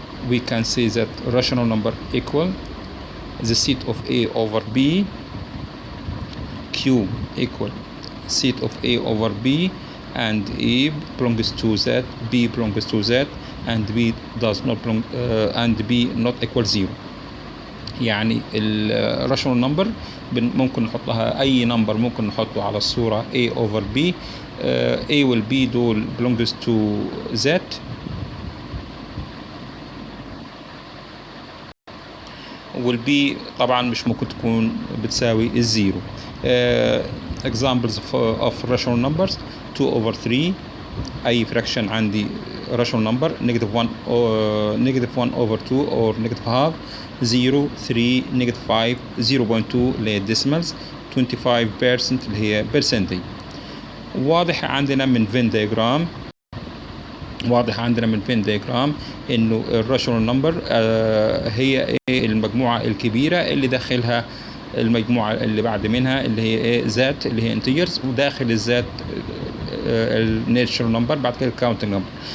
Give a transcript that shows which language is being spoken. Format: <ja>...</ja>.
<en>We can say that rational number equal the set of A over B. Q equal set of A over B, and A belongs to Z, B belongs to Z, and B does not belong and B not equal 0.</en> <ar>يعني الراشونال نمبر ممكن نحطها اي نمبر ممكن نحطه على الصورة</ar> <en>A over B.</en> <ar>A وال B دول</ar> <en>belongs to Z</en> <ar>وال B طبعا مش ممكن تكون بتساوي الزيرو.</ar> <en>examples of rational numbers: 2 over 3</en> <ar>اي</ar> <en>fraction</en> <ar>عندي</ar> <en>rational number, negative 1 over 2 or negative half, 0 3 negative 5 0.2</en> <ar>اللي هي</ar> <en>decimals, 25% اللي هي percentage.</en> <ar>واضح عندنا من Venn diagram انه الراشونال نمبر هي المجموعه الكبيره اللي داخلها المجموعه اللي بعد منها اللي هي ذات اللي هي انتجرز، وداخل الذات الناتشرال نمبر، بعد كده الكاونتنج نمبر.</ar>